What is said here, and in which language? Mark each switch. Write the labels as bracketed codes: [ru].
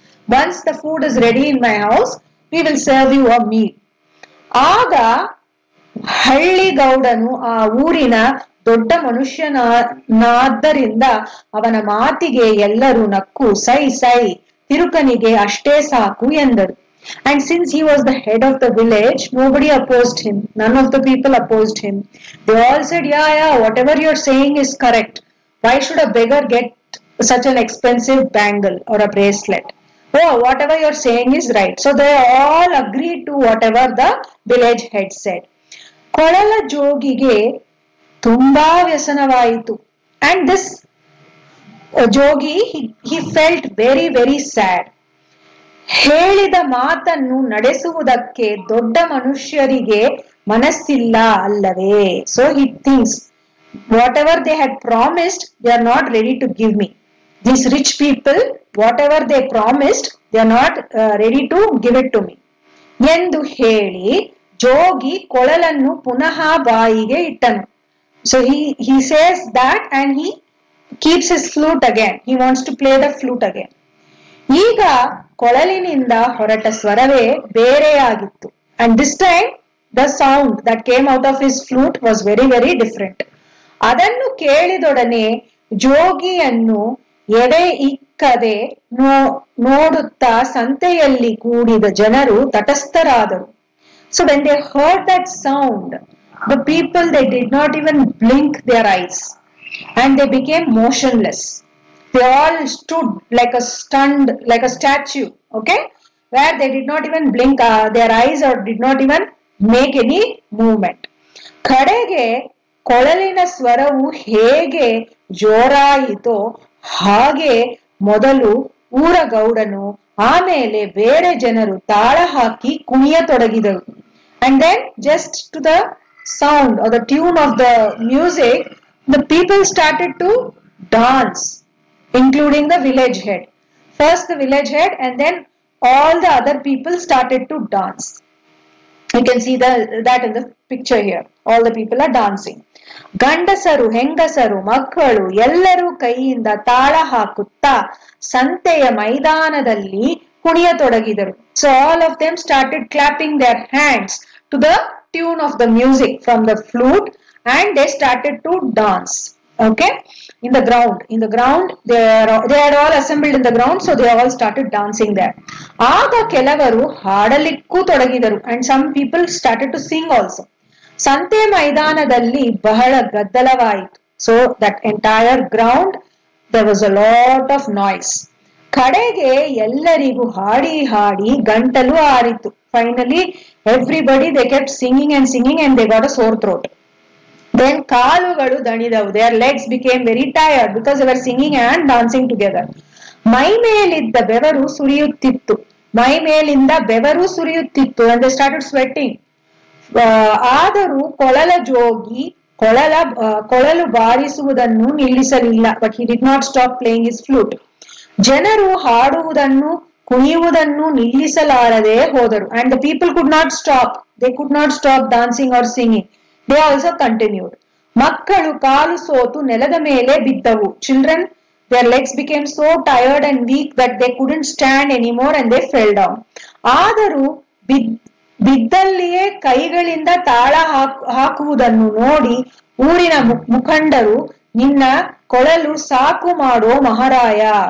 [en] Once the food is ready in my house, we will serve you a meal. [kn] ಆಗ ಹಳ್ಳಿಗೌಡನು ಆ ಊರಿನ ದೊಡ್ಡ ಮನುಷ್ಯನಾದ್ದರಿಂದ ಅವನ ಮಾತಿಗೆ ಎಲ್ಲರೂ ನಕ್ಕು, ಸೈ ಸೈ, ತಿರುಕನಿಗೆ ಅಷ್ಟೇ ಸಾಕು ಎಂದರು. [en] And since he was the head of the village, nobody opposed him. None of the people opposed him. They all said, yeah, whatever you're saying is correct. Why should a beggar get such an expensive bangle or a bracelet? Oh, whatever you're saying is right. So they all agreed to whatever the village head said. [kn] ಕೊಳಲ ಜೋಗಿಗೆ ತುಂಬಾ ವ್ಯಸನವಾಯಿತು. [en] And this jogi, he felt very, very sad. [kn] ಹೇಳಿದ ಮಾತನ್ನು ನಡೆಸುವುದಕ್ಕೆ ದೊಡ್ಡ ಮನುಷ್ಯರಿಗೆ ಮನಸ್ಸಿಲ್ಲ ಅಲ್ಲವೇ? [en] So he thinks, whatever they had promised, they are not ready to give me. These rich people, whatever they promised, they are not ready to give it to me. [kn] ಎಂದು ಹೇಳಿ ಜೋಗಿ ಕೊಳಲನ್ನು ಪುನಃ ಬಾಯಿಗೆ ಇಟ್ಟನು. [en] So he says that and he keeps his flute again. He wants to play the flute again. [kn] ಈಗ ಕೊಳಲಿನಿಂದ ಹೊರಟ ಸ್ವರವೇ ಬೇರೆಯಾಗಿತ್ತು. [en] And this time the sound that came out of his flute was very, very different. [kn] ಅದನ್ನು ಕೇಳಿದೊಡನೆ ಜೋಗಿಯನ್ನು ಎಡೆ ಇಕ್ಕದೆ ನೋಡುತ್ತಾ ಸಂತೆಯಲ್ಲಿ ಕೂಡಿದ ಜನರು ತಟಸ್ಥರಾದರು. [en] So when they heard that sound, the people, they did not even blink their eyes and they became motionless. They all stood like a stunned, like a statue, okay, where they did not even blink their eyes or did not even make any movement. [kn] ಕಡೆಗೆ ಕೊಳಲಿನ ಸ್ವರವು ಹೇಗೆ ಜೋರಾಯಿತೋ ಹಾಗೆ ಮೊದಲು ಊರ ಗೌಡನು, ಆಮೇಲೆ ಬೇರೆ ಜನರು ತಾಳ ಹಾಕಿ ಕುಣಿಯತೊಡಗಿದರು. [en] And then just to the sound or the tune of the music, the people started to dance, including the village head. First the village head and then all the other people started to dance. You can see that in the picture here. All the people are dancing. [kn] ಗಂಡಸರು, ಹೆಂಗಸರು, ಮಕ್ಕಳು ಎಲ್ಲರೂ ಕೈಯಿಂದ ತಾಳ ಹಾಕುತ್ತಾ ಸಂತೆಯ ಮೈದಾನದಲ್ಲಿ ಕುಣಿಯತೊಡಗಿದರು. [en] So all of them started clapping their hands to the tune of the music from the flute and they started to dance. Okay, in the ground they had all assembled in the ground, so they all started dancing there. [kn] ಆಗ ಕೆಲವರು ಹಾಡಲಿಕ್ಕೂ ತೊಡಗಿದರು [en] and some people started to sing also. [kn] ಸಂತೆ ಮೈದಾನದಲ್ಲಿ ಬಹಳ ಗದ್ದಲವಾಯಿತು. [en] So that entire ground, there was a lot of noise. [kn] ಕಡೆಗೆ ಎಲ್ಲರಿಗೂ ಹಾಡಿ ಹಾಡಿ ಗಂಟಲು ಆರಿತು. [en] Finally everybody, they kept singing and they got a sore throat. [kn] Then ಕಾಲುಗಳು ದಣಿದವು. [en] Their legs became very tired because they were singing and dancing together. [kn] ಮೈ ಮೇಲಿದ್ದ ಬೆವರು ಸುರಿಯುತ್ತಿತ್ತು. ಮೈ ಮೇಲಿಂದ ಬೆವರು ಸುರಿಯುತ್ತಿತ್ತು [en] and they started sweating. [kn] ಆದರೂ ಕೊಳಲ ಜೋಗಿ ಕೊಳಲು ಬಾರಿಸುವುದನ್ನು ನಿಲ್ಲಿಸಲಿಲ್ಲ. [en] But he did not stop playing his flute. [kn] ಜನರು ಹಾಡುವುದನ್ನು ಕುಣಿಯುವುದನ್ನು ನಿಲ್ಲಿಸಲಾರದೆ ಹೋದರು. [en] And the people could not stop. They could not stop dancing or singing. They also continued. [kn] ಮಕ್ಕಳು ಕಾಲು ಸೋತು ನೆಲದ ಮೇಲೆ ಬಿದ್ದವು. [en] Children, their legs became so tired and weak that they couldn't stand anymore and they fell down. [kn] ಆದರೂ ಬಿದ್ದಲ್ಲಿಯೇ ಕೈಗಳಿಂದ ತಾಳ ಹಾಕುವುದನ್ನು ನೋಡಿ ಊರಿನ ಮುಖಂಡರು, ನಿನ್ನ ಕೊಳಲು ಸಾಕು ಮಾಡೋ ಮಹಾರಾಯ.